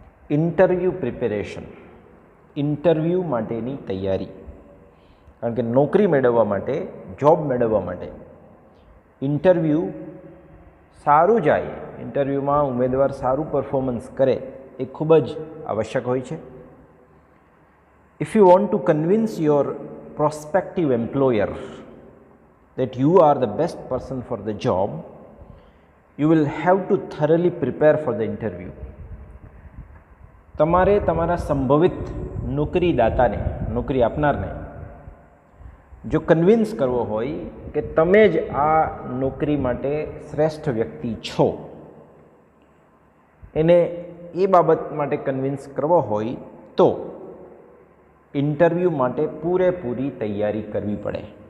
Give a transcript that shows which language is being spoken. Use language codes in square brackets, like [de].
[gu] Interview preparation, interview માટેની તૈયારી. કારણ કે નોકરી મેળવવા માટે, જોબ મેળવવા માટે ઇન્ટરવ્યૂ સારું જાય, ઇન્ટરવ્યૂમાં ઉમેદવાર સારું પરફોર્મન્સ કરે એ ખૂબ જ આવશ્યક હોય છે. [en] If you want to convince your prospective employer that you are the best person for the job, you will have to thoroughly prepare for the interview. [gu] તમારે તમારા સંભવિત નોકરીદાતાને, નોકરી આપનારને જો કન્વિન્સ કરવો હોય કે તમે જ આ નોકરી માટે શ્રેષ્ઠ વ્યક્તિ છો, એને એ બાબત માટે કન્વિન્સ કરવો હોય તો ઇન્ટરવ્યૂ માટે પૂરેપૂરી તૈયારી કરવી પડે.